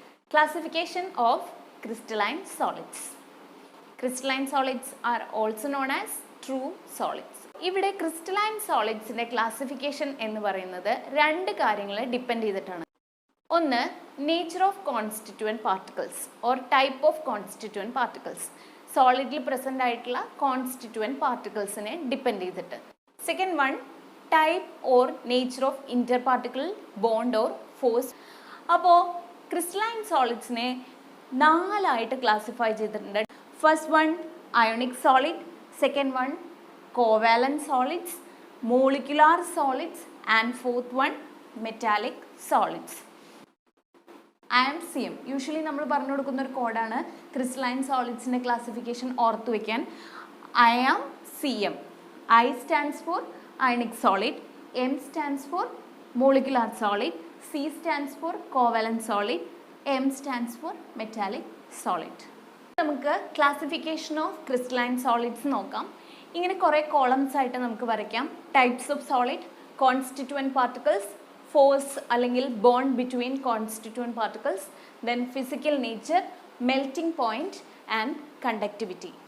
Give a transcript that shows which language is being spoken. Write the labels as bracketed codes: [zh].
[en] Classification of crystalline solids. Crystalline solids are also known as true solids. [ml] ഇവിടെ crystalline solids ന്റെ classification എന്ന് പറയുന്നത് രണ്ട് കാര്യങ്ങളെ ഡിപ്പെൻഡ് ചെയ്തിട്ടാണ്. [en] ഒന്ന്, nature of constituent particles or type of constituent particles. [ml] Solidly present ആയിട്ടുള്ള constituent particlesനെ ഡിപ്പെൻഡ് ചെയ്തിട്ട്. [en] Second one, type or nature of interparticle bond or force. [ml] അപ്പോൾ crystalline solidsനെ നാലായിട്ട് ക്ലാസിഫൈ ചെയ്തിട്ടുണ്ട്. [en] First one, ionic solid. Second one, covalent solids, molecular solids, and fourth one, metallic solids. [ml] IMCM usually നമ്മൾ പറഞ്ഞു കൊടുക്കുന്ന ഒരു കോഡാണ് crystalline സോളിഡ്സിൻ്റെ classification ഓർത്ത് വയ്ക്കാൻ. [en] IMCM. I stands for ionic solid, M stands for molecular solid, C stands for covalent solid, M stands for metallic solid. [ml] നമുക്ക് classification of crystalline solids നോക്കാം. ഇങ്ങനെ കുറേ കോളംസ് ആയിട്ട് നമുക്ക് വരയ്ക്കാം. [en] Types of solid, constituent particles, force അല്ലെങ്കിൽ bond between constituent particles, then physical nature, melting point and conductivity.